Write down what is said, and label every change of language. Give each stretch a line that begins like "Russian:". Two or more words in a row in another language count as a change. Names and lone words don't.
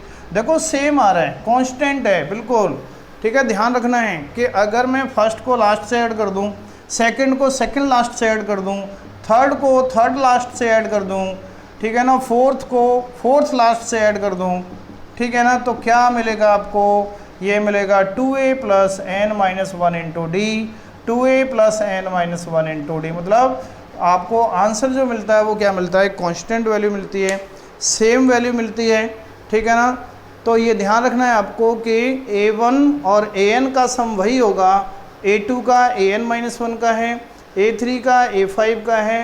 Hindi: देखो सेम आ रहा है, कांस्टेंट है बिल्कुल। ठीक है, ध्यान रखना है कि अगर मैं फर्स्ट को लास्ट से ऐड कर दूं, सेकंड को
English: second last
Hindi: से ऐड कर दूं, थर्ड को
English: third last
Hindi: से ऐड कर दूं, ठीक है ना, फोर्थ को
English: fourth last
Hindi: से ऐड कर दूं, ठीक है ना, तो क्या मिलेगा आपको, ये मिलेगा 2a + n - 1 × d, 2a + n - 1 × d। मतलब आपको आंसर जो मिलता है वो क्या मिलता है,
English: constant value
Hindi: मिलती है,
English: same value
Hindi: मिलती है। ठीक है ना, तो ये ध्यान रखना है आपको कि a1 और an का सम वही होगा, a2 का an - 1 का है, a3 का a5 का है।